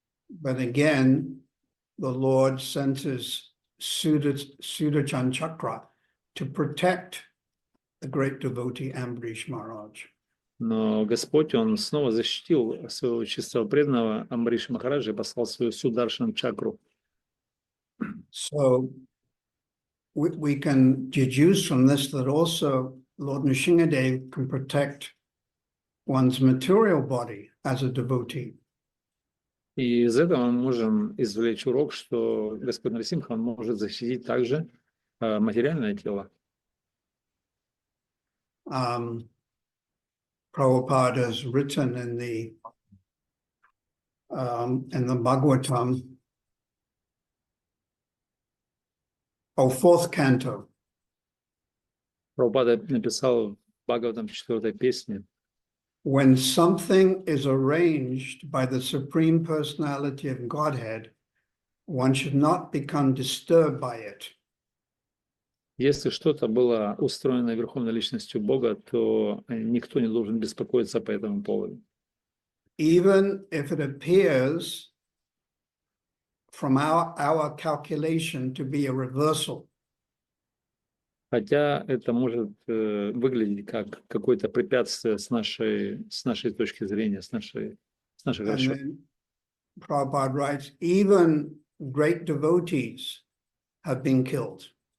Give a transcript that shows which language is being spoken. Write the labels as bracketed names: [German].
[English] But again, the Lord sent his Sudarshan Chakra to protect the great devotee Ambarish Maharaj. [Russian] Но Господь, он снова защитил своего чистого преданного Амбариша Махараджа и послал свою Сударшан Чакру. [English] So we can deduce from this that also Lord Nrsimhadev can protect one's material body as a devotee. [Russian] И из этого мы можем извлечь урок, что Господь Нарисимха, он может защитить также материальное тело. [English] Prabhupada has written in the Bhagavatam, fourth canto. [Russian] Прабхупада написал в Бхагаватам 4-й песне: [English] When something is arranged by the Supreme Personality of Godhead, one should not become disturbed by it. [Russian] Если что-то было устроено Верховной Личностью Бога, то никто не должен беспокоиться по этому поводу. [English] Even if it appears from our calculation to be a reversal. [Russian] Хотя это может выглядеть как какое-то препятствие с нашей точки зрения, с наших расчетов. [English] Prabhupada writes, even great devotees have been killed.